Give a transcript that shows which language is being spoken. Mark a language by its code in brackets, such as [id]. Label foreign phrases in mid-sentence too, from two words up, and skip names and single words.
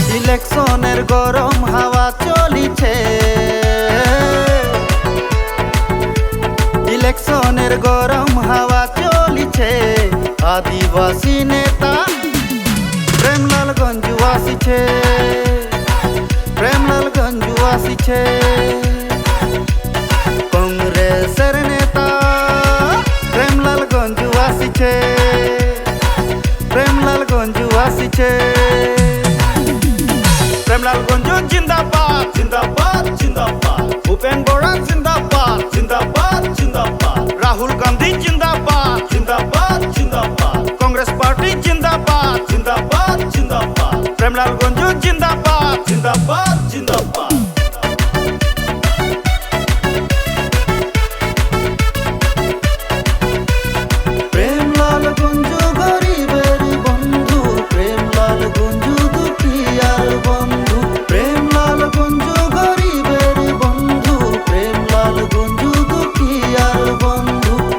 [as] ইলেকশনের গরম হাওয়া চলিছে, ইলেকশনের গরম হাওয়া চলিছে। আদিবাসী নেতা প্রেমলাল গঞ্জু আসিছে, প্রেমলাল গঞ্জু আসিছে। কংগ্রেসের নেতা প্রেমলাল গঞ্জু আসিছে, প্রেমলাল গঞ্জু আসিছে। প্রেমলাল গঞ্জু জিন্দাবাদ জিন্দাবাদ জিন্দাবাদ, ভূপেন বরা জিন্দাবাদ জিন্দাবাদ জিন্দাবাদ, রাহুল গান্ধী জিন্দাবাদ জিন্দাবাদ জিন্দাবাদ, কংগ্রেস পার্টি জিন্দাবাদ জিন্দাবাদ জিন্দাবাদ, প্রেমলাল গঞ্জু জিন্দাবাদ জিন্দাবাদ জিন্দাবাদ। প্রেমলাল গঞ্জু গরিবের বন্ধু, প্রেমলাল গঞ্জু দুঃখিয়ার বন্ধু, প্রেমলাল গঞ্জু গরিবের বন্ধু, প্রেমলাল গঞ্জু দুঃখিয়ার বন্ধু।